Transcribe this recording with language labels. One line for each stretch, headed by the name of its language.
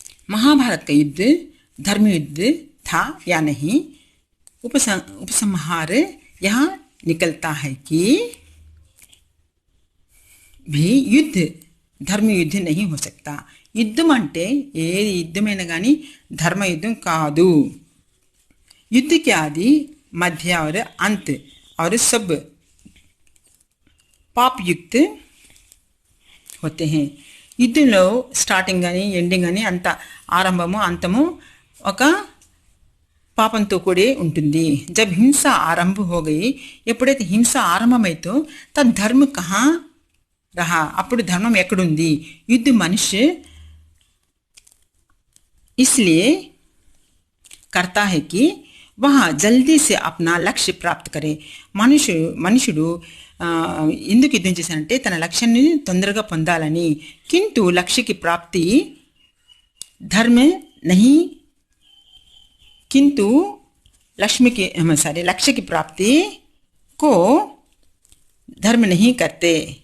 Hindi: महाभारत का युद्ध धर्म युद्ध था या नहीं, उपसंहार यहाँ निकलता है कि भी युद्ध धर्म युद्ध नहीं हो सकता.
Telugu: యుద్ధం అంటే ఏది యుద్ధమైనా కానీ ధర్మ యుద్ధం కాదు.
Hindi: युद्ध के आदि मध्य और अंत और सब पाप युक्त होते हैं.
Telugu: యుద్ధంలో స్టార్టింగ్ కానీ ఎండింగ్ కానీ అంత ఆరంభము అంతము ఒక పాపంతో కూడి ఉంటుంది.
Hindi: జబ్ హింస ఆరంభ హోగయి,
Telugu: ఎప్పుడైతే హింస ఆరంభమైతో
Hindi: తద్ ధర్మ కహా రహా,
Telugu: అప్పుడు ధర్మం ఎక్కడుంది?
Hindi: యుద్ధ మనుష్య इसलिए करता है कि वह जल्दी से अपना लक्ष्य प्राप्त करे.
Telugu: మనుషుడు ఎందుకు యుద్ధం చేశానంటే తన లక్ష్యాన్ని తొందరగా పొందాలని.
Hindi: కింటు లక్ష్యకి ప్రాప్తి ధర్మ నహి, కింటు లక్ష్య की प्राप्ति को धर्म नहीं करते.